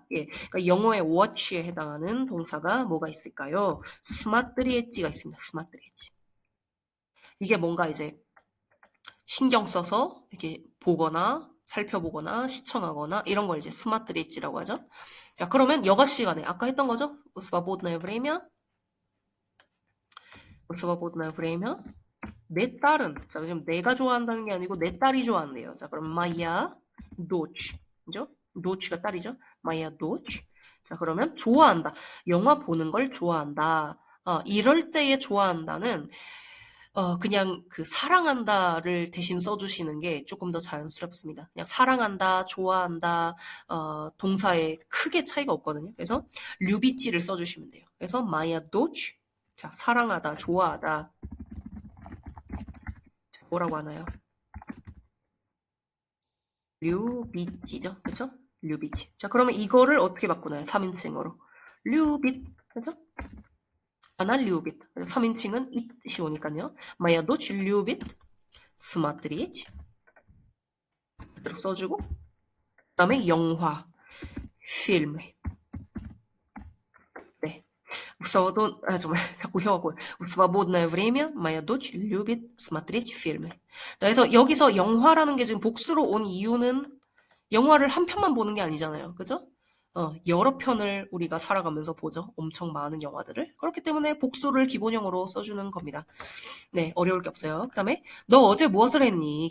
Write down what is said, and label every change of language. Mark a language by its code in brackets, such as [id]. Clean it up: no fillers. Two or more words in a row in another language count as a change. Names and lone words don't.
[ko] 예. 그러니까 영어의 watch에 해당하는 동사가 뭐가 있을까요? 스마트리엣지가 있습니다. 스마트리엣지. 이게 뭔가 이제 신경 써서 이렇게 보거나 살펴보거나 시청하거나 이런 걸 이제 스마트 리치라고 하죠. 자, 그러면 여가 시간에 아까 했던 거죠? [ru] свободное время. свободное время. [ko] 내 딸은 자, 지금 내가 좋아한다는 게 아니고 내 딸이 좋아한대요. 자, 그럼 [ru] моя дочь. [ko] 그죠? doch가 딸이죠. [ru] моя дочь. [ko] 자, 그러면 좋아한다. 영화 보는 걸 좋아한다. 이럴 때에 좋아한다는 그냥 그 사랑한다를 대신 써주시는 게 조금 더 자연스럽습니다. 그냥 사랑한다, 좋아한다, 동사에 크게 차이가 없거든요. 그래서 류비찌를 써주시면 돼요. 그래서 [ru] моя дочь, [ko] 자, 사랑하다, 좋아하다. 자, 뭐라고 하나요? 류비찌죠, 그렇죠? 류비찌. 자, 그러면 이거를 어떻게 바꾸나요? 3인칭으로. 류빗, 그렇죠? [ru] она любит. [ko] 3인칭은 it이 오니까요. [ru] моя дочь любит смотреть. [ko] 그대로 써주고 그다음에 영화, 필름. 네. 정말 자꾸 혀가 [ru] В свободное время моя дочь любит смотреть фильмы. [ko] 그래서 여기서 영화라는 게 지금 복수로 온 이유는 영화를 한 편만 보는 게 아니잖아요. 그죠? 여러 편을 우리가 살아가면서 보죠. 엄청 많은 영화들을. 그렇기 때문에 복수를 기본형으로 써주는 겁니다. 네, 어려울 게 없어요. 그다음에 너 어제 무엇을 했니?